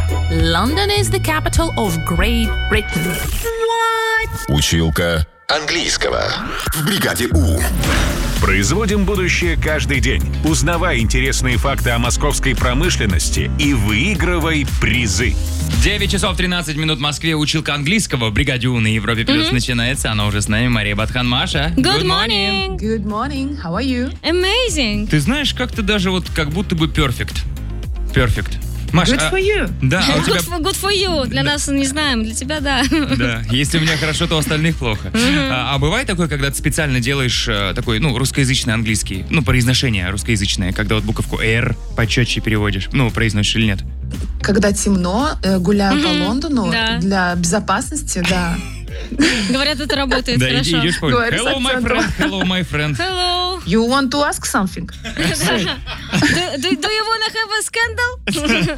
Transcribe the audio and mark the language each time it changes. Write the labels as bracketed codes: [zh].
[en] London is the capital of Great Britain. What? [ru] Училка английского. В бригаде У. Производим будущее каждый день. Узнавай интересные факты о московской промышленности и выигрывай призы. 9 часов 13 минут в Москве. Училка английского в бригаде У на Европе Плюс начинается. Она уже с нами, Мария Батхан. Маша, [en] Good morning. Good morning. How are you? Amazing. [ru] Ты знаешь, как-то даже вот как будто бы perfect. [en] Perfect. Маша, good for you. [ru] Да, а у тебя... [en] good for you. [ru] Для нас не знаем, для тебя да. Да, если у меня хорошо, то у остальных плохо. А бывает такое, когда ты специально делаешь такой, ну, русскоязычный английский, ну, произношение русскоязычное, когда вот буковку R почетче переводишь, ну, произносишь или нет? Когда темно, гуляю по Лондону, да. Для безопасности, да. Говорят, это работает хорошо. Да, идешь, говоришь, [en] hello, my friend, hello, my friend. Hello. You want to ask something? Do you want to have a scandal?